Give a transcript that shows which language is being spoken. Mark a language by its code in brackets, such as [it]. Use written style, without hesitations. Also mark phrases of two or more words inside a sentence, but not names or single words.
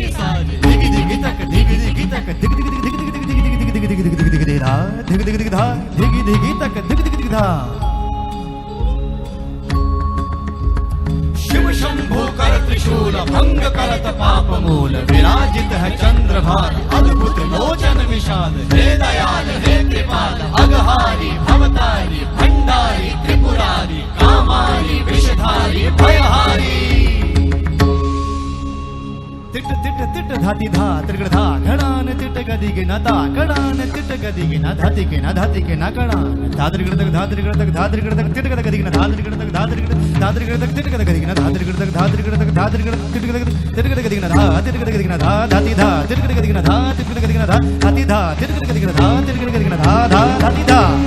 [hi] साजे दिगि दिगि तक दिगि दिगि तक दिगि दिगि दिगि दिगि दिगि दिगि दिगि दिगि दिगि दिगि धा दिगि दिगि दिगि धा दिगि दिगि तक दिगि दिगि दिगि धा शिव शंभो कर त्रिशूल भंग करत पाप मूल विराजित है चंद्रभान अद्भुत लोचन विशाल हे दयाल हे कृपाल अघहारी भवतारी भंडारी त्रिपुरारी कामारी विषधारी भयहारी तिट तिट तिट धाति धा त्रिगण धा घणान तिट गदि गिना ता घणान तिट गदि गिना धाति गिना घणान धात्रिगण तक धात्रिगण तक धात्रिगण तक तिट गदि गिना धात्रिगण तक धात्रिगण तक तिट गदि गिना धात्रिगण तक धात्रिगण तिट गदि गिना धा तिट गदि गिना धा धाति धा तिट गदि गिना धा तिट गदि गिना धा धाति धा तिट गदि गिना धा तिट गदि गिना धा धा धाति धा